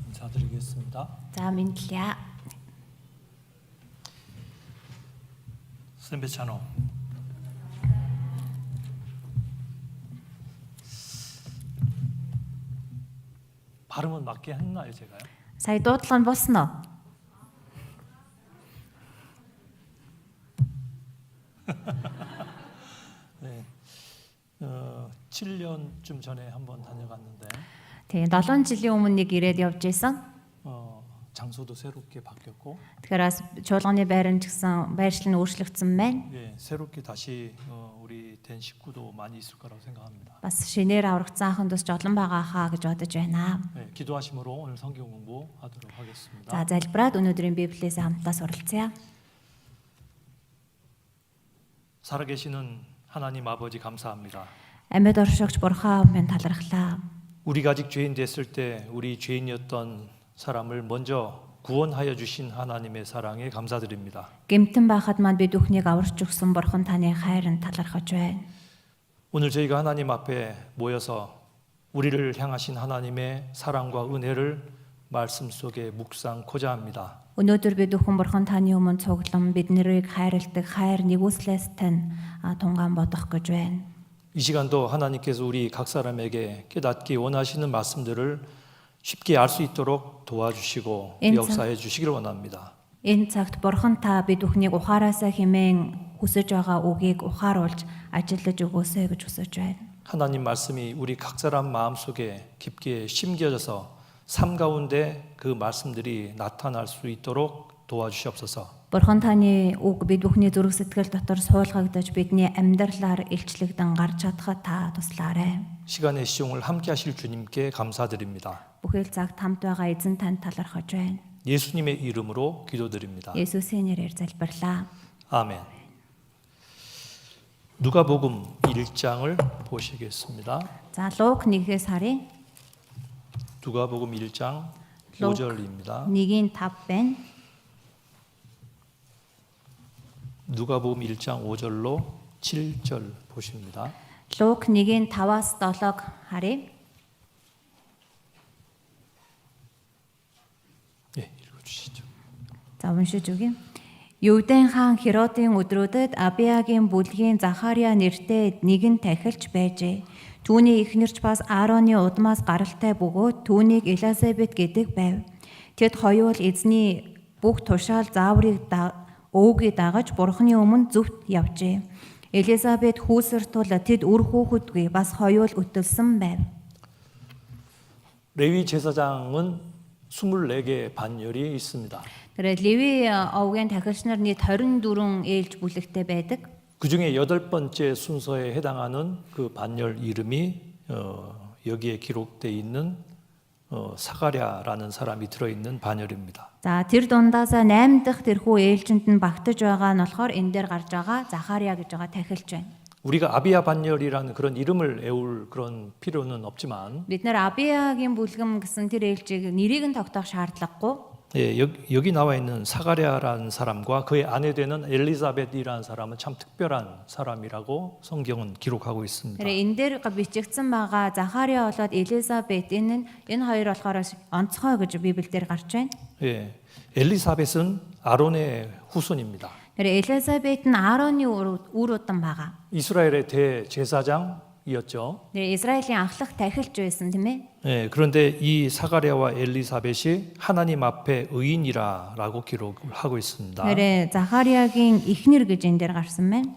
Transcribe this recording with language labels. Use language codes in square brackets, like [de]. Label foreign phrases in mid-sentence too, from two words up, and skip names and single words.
[ko] 인사드리겠습니다. [mn] За мэдлээ. Сайн байцгаана. [ko] 발음은 맞게 했나요, 제가요? [mn] Сая дуудлага нь болсон уу? [ko] 네. 7년쯤 전에 한번 다녀갔는데 [mn] Тэгээ 7 жилийн өмнө нэг ирээд явж исэн. [ko] 장소도 새롭게 바뀌었고 [mn] Тэгэхээр бас чуулганы байран ч гэсэн байршлын өөрчлөгдсөн байна. [ko] 예, 새롭게 다시 우리 된 식구도 많이 있을 거라고 생각합니다. [mn] Бас шинээр аврагдсан ахындус жолон байгаа хаа гэж бодож байна. [ko] 네, 기도하심으로 오늘 성경 공부하도록 하겠습니다. [mn] За залбираад өнөөдрийн Библиэс хамтдаа суралцъя. [ko] 살아계시는 하나님 아버지 감사합니다. [mn] Амьд оршигч Бурхан минь талархлаа. [ko] 우리가 아직 죄인 됐을 때 우리 죄인이었던 사람을 먼저 구원하여 주신 하나님의 사랑에 감사드립니다. [mn] Гэмтэн байхад манд бид бүхнийг аварч өгсөн Бурхан таны хайранд талархаж байна. [ko] 오늘 저희가 하나님 앞에 모여서 우리를 향하신 하나님의 사랑과 은혜를 말씀 속에 묵상코자 합니다. [mn] Өнөөдөр бид бүхэн Бурхан таны өмнө цуглан бид нарыг хайрладаг хайр нэгүслээс тань тунгаан бодох гэж байна. [ko] 이 시간도 하나님께서 우리 각 사람에게 깨닫기 원하시는 말씀들을 쉽게 알 수 있도록 도와주시고 역사해 주시기를 원합니다. [mn] Энэ цагт Бурхан та бид бүхнийг ухаараасаа хэмээн хүсэж байгаа үгийг ухааруулж ажиллаж өгөөсэй гэж хүсэж байна. [ko] 하나님 말씀이 우리 각 사람 마음속에 깊게 심겨져서 삶 가운데 그 말씀들이 나타날 수 있도록 도와주시옵소서. [mn] Бурхан таны үг бид бүхний зүрх сэтгэл дотор суулгагдаж бидний амьдралаар илчлэгдэн гарч чадхад та туслаарай. [ko] 시간의 시종을 함께 하실 주님께 감사드립니다. [mn] Бүхэл цагт хамт байгаа эзэн танд талархаж байна. [ko] 예수님의 이름으로 기도드립니다. [mn] Есүсийн нэрээр залбирлаа. [ko] 아멘. 누가복음 1장을 보시겠습니다. [mn] За Лук 1-ээс харъя. [ko] 누가복음 1장 [mn] Лук [ko] 5절입니다. [mn] 1-5 байна. [ko] 누가복음 1장 5절로 7절 보십니다. [mn] Лук 1-5-аас 7-г харъя. [ko] 예, 읽어주시죠. [mn] За уншиж өгье. Юудын хаан Херодын өдрүүдэд Абиягийн бүлгийн Захария нэртэй нэгэн тахилч байжээ. Түүний эхнэрч бас Аароны удмаас гаралтай бөгөөд түүнийг Элизабет гэдэг байв. Тэд хоёул эзний бүх тушаал зааврыг өвгий дагаж Бурханы өмнө зөвхт явжээ. Элизабет хүүсэр тул тэд үр хүүхэдгүй бас хоёул өтөлсөн байв. [ko] 레위 제사장은 24개 반열이 있습니다. [mn] Тэгэхээр Леви овгийн тахилч нар нийт 24 ээлж бүлэгтэй байдаг. [ko] 그 중에 8번째 순서에 해당하는 그 반열 이름이 여기에 기록되어 있는 사가랴라는 사람이 들어있는 반열입니다. [mn] За тэр дундаас 8 дахь тэрхүү ээлжинд нь багтаж байгаа нь болохоор энэ дээр гарч байгаа Захария гэж байгаа тахилч байна. [ko] 우리가 아비야 반열이라는 그런 이름을 애울 그런 필요는 없지만 [mn] Бид нэр Абиягийн бүлгэм гэсэн тэр ээлжийг нэрийг нь тогтоох шаардлагагүй. [ko] 예, 여기 나와 있는 사가랴라는 사람과 그의 아내 되는 엘리사벳이라는 사람은 참 특별한 사람이라고 성경은 기록하고 있습니다. [mn] Тэр энэ дээр бичигдсэн байгаа Захария болоод Элизабет энэ хоёр болохоор онцгой гэж Библиэлд гарч байна. [ko] 예, 엘리사벳은 아론의 후손입니다. [mn] Тэр Элизабет нь Аароны үр удам байгаа. [ko] 이스라엘의 대제사장이었죠. [mn] Тэр Израилийн анхлах тахилч байсан тийм ээ. [ko] 예, 그런데 이 사가랴와 엘리사벳이 하나님 앞에 의인이라고 기록을 하고 있습니다. [mn] Тэр Захариагийн эхнэр гэж энэ дээр гарсан байна.